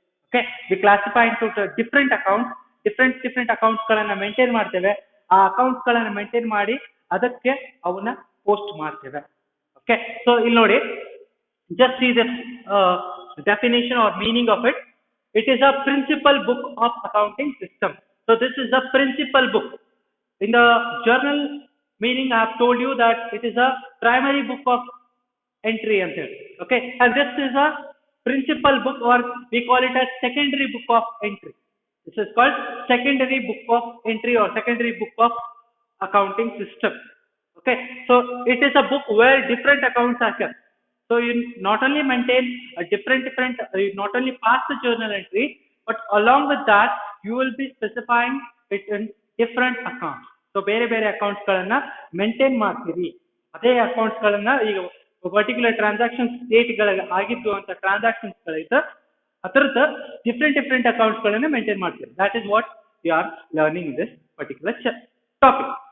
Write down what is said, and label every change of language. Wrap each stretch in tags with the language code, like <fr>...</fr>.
<en>Okay, we classify into the different accounts, different accounts</en> <kn>ಗಳನ್ನ maintain ಮಾಡ್ತೇವೆ. ಆ accounts ಗಳನ್ನ ಮೇಂಟೈನ್ ಮಾಡಿ ಅದಕ್ಕೆ ಅವನ್ನ ಪೋಸ್ಟ್ ಮಾಡ್ತೇವೆ.</kn> <en>okay, so</en> <kn>ಇಲ್ಲಿ ನೋಡಿ,</kn> <en>just see the definition or meaning of it. It is a principal book of accounting system. So this is the principal book. In the journal meaning I have told you that it is a primary book of entry and things. Okay, and this is a principal book, or we call it as secondary book of entry. This is called secondary book of entry or secondary book of accounting system. Okay, so it is a book where different accounts are kept. So you not only maintain a different you not only pass the journal entry, but along with that you will be specifying it in different accounts.</en> <kn>So ಬೇರೆ ಬೇರೆ accounts ಗಳನ್ನ maintain ಮಾಡ್ತೀವಿ. ಅದೇ accounts ಗಳನ್ನ ಈಗ particular transactions date ಗಳ ಆಗಿದ್ದು ಅಂತ ಟ್ರಾನ್ಸಾಕ್ಷನ್ಸ್ ಗಳಿದ್ದ ಅದರದ ಡಿಫ್ರೆಂಟ್ ಅಕೌಂಟ್ಸ್ ಗಳನ್ನ ಮೇಂಟೈನ್ ಮಾಡ್ತೀವಿ.</kn> <en>That is what you are learning in this particular topic.</en>